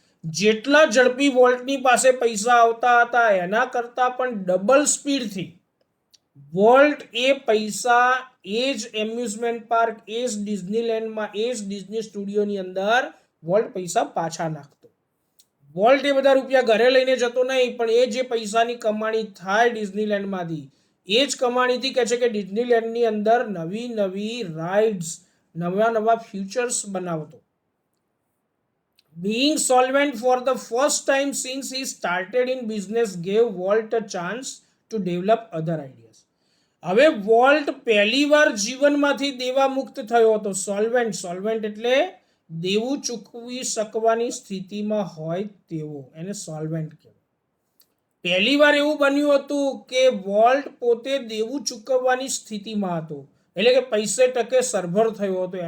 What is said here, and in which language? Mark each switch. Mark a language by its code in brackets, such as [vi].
[gu] જેટલા ઝડપી વોલ્ટની પાસે પૈસા આવતા હતા એના કરતાં પણ ડબલ સ્પીડથી વોલ્ટ એ પૈસા એ જ એમ્યુઝમેન્ટ પાર્ક, એ જ ડિઝનીલેન્ડમાં, એ જ ડિઝની સ્ટુડિયોની અંદર વોલ્ટ પૈસા પાછા નાખતો. વોલ્ટ એ બધા રૂપિયા ઘરે લઈને જતો નહીં, પણ એ જે પૈસાની કમાણી થાય ડિઝનીલેન્ડમાંથી એ જ કમાણીથી કહે છે કે ડિઝનીલેન્ડની અંદર નવી નવી રાઇડ્સ, નવા નવા ફ્યુચર્સ બનાવતો. [en] Being solvent for the first time since he started in business gave Walt a chance to develop other ideas. [gu] હવે વોલ્ટ પહેલીવાર જીવનમાંથી દેવા મુક્ત થયો હતો. સોલ્વેન્ટ એટલે દેવું ચૂકવી શકવાની સ્થિતિમાં હોય તેવો, એને સોલ્વેન્ટ કહેવાય. પહેલીવાર એવું બન્યું હતું કે વોલ્ટ પોતે દેવું ચૂકવવાની સ્થિતિમાં હતો, એટલે કે પૈસે ટકે સરભર થયો હતો.